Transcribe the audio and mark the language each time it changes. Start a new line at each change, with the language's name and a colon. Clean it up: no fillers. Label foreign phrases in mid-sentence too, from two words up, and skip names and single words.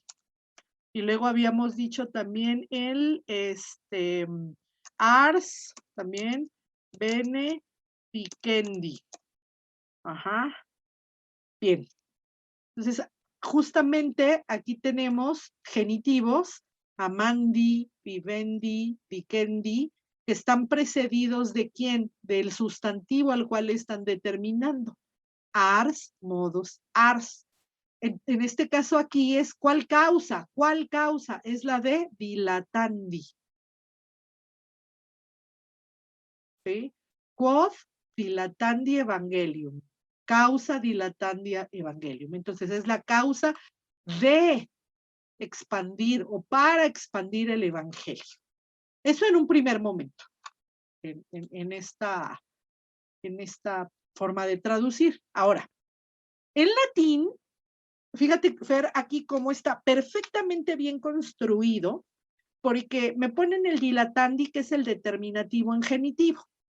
Spanish: Y luego habíamos dicho también el ars, también beneficendi. Ajá. Bien. Entonces, justamente aquí tenemos genitivos,
Latin: amandi, vivendi, vicendi,
Spanish: que están precedidos de quién? Del sustantivo al cual están determinando.
Latin: Ars, modus, ars.
Spanish: En este caso aquí es ¿cuál causa? ¿Cuál causa? Es la de dilatandi. ¿Sí?
Latin: Quod dilatandi evangelium. Causa dilatandi evangelium.
Spanish: Entonces es la causa de expandir o para expandir el evangelio. Eso en un primer momento, en esta forma de traducir. Ahora, en latín, fíjate, Fer, aquí cómo está perfectamente bien construido, porque me ponen el dilatandi, que es el determinativo en genitivo.